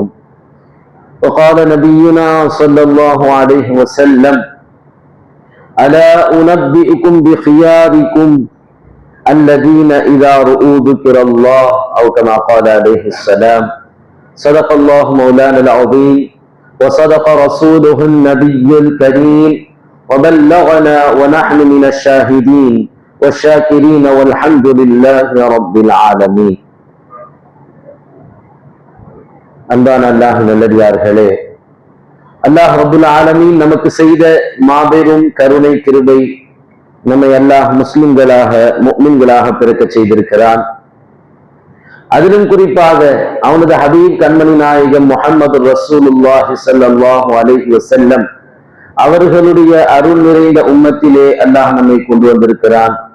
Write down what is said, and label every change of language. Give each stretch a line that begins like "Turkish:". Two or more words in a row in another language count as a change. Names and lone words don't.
Arabic: وقال نبينا صلى الله عليه وسلم: ألا أنبئكم بخياركم الذين إذا رؤوا ذكر الله، أو كما قال عليه السلام. صدق الله مولانا العظيم وصدق رسوله النبي الكريم وبلغنا ونحن من الشاهدين والشاكرين والحمد لله رب العالمين.
Tamil: அன்பான அல்லாஹ் நல்லடியார்களே,
Arabic: الله رب العالمين
Tamil: நமக்கு செய்த மாபெரும் கருணை கிருபை, நம்மை அல்லாஹ் முஸ்லிம்களாக முஃமின்களாக பிறக்க செய்திருக்கிறான். அதிலும் குறிப்பாக அவனது ஹபீப் கண்மணி நாயகம் முஹம்மது
Arabic: رسول الله صلى الله عليه وسلم
Tamil: அவர்களுடைய அருள் நிறைந்த உம்மத்திலே அல்லாஹ் நம்மை கொண்டு வந்திருக்கிறான்.